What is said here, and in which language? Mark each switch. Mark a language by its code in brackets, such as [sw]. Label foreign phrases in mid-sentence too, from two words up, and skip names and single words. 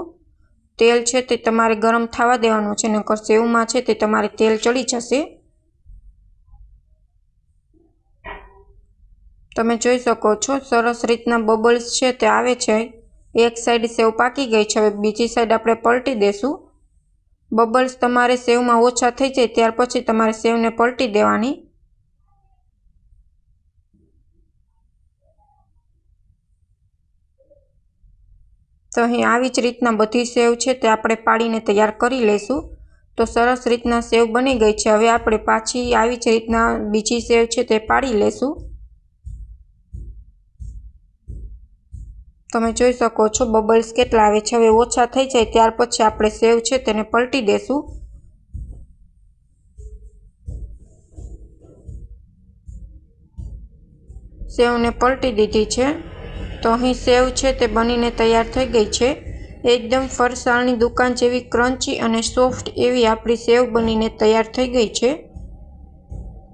[gu] તેલ છે તે તમારે ગરમ થવા દેવાનું છે નકર સેવમાં છે તે તમારે તેલ ચઢી જશે। તમે જોઈ શકો છો સરસ રીતના બબલ્સ છે તે આવે છે। એક સાઇડ સેવ પાકી ગઈ છે। હવે બીજી સાઇડ આપણે પલટી દેશું। બબલ્સ તમારે સેવમાં ઓછા થઈ જાય ત્યાર પછી તમારે સેવને પલટી દેવાની। તો અહીં આવી જ રીતના બધી સેવ છે તે આપણે પાડીને તૈયાર કરી લેશું। તો સરસ રીતના સેવ બની ગઈ છે। હવે આપણે પાછી આવી જ રીતના બીજી સેવ છે તે પાડી લેશું। તમે જોઈ શકો છો બબલ્સ કેટલા આવે છે। હવે ઓછા થઈ જાય ત્યાર પછી આપણે સેવ છે તેને પલટી દેશું। સેવને પલટી દીધી છે। તો અહીં સેવ છે તે બનીને તૈયાર થઈ ગઈ છે। એકદમ ફરસાણની દુકાન જેવી ક્રંચી અને સૉફ્ટ એવી આપણી સેવ બનીને તૈયાર થઈ ગઈ છે।